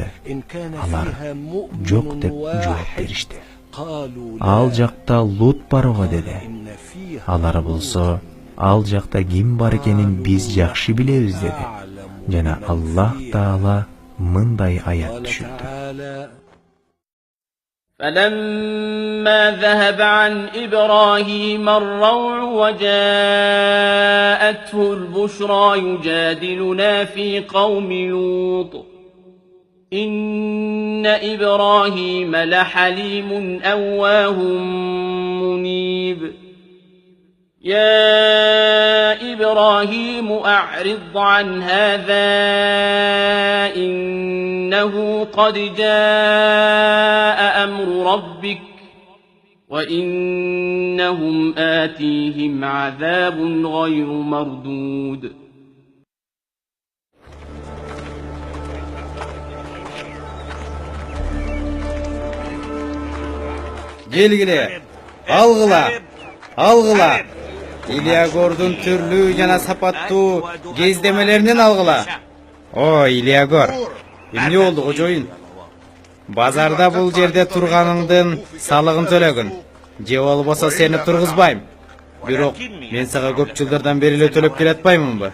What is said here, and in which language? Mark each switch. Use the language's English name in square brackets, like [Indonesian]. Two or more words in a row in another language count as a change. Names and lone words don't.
[Kyrgyz] Алар жок деп жооп беришти. Ал жакта Лут барбы деди. Алар болсо, ал жакта ким бар экенин биз жакшы билебиз деди. Жана Аллах Таала мындай аят түшүрдү. [Arabic] فلما ذهب عن إبراهيم الروع وجاءته البشرى يجادلنا في قوم لوط إن إبراهيم لحليم أواه منيب يا إبراهيم أعرض عن هذا إنه قد جاء أمر ربك وإنهم آتيهم عذاب غير مردود [Kyrgyz] Келгиле, алгыла. Iliagor'dun türlü jana sapаттуу кездемелеринен алгыла. О, Iliagor, эмне болду кожоюн? Базарда бул жерде турганыңдын салыгын төлөгүн. Же болбосо сени тургузбайм. Бирок мен сага көп жылдардан бери эле төлөп келатпаймынбы?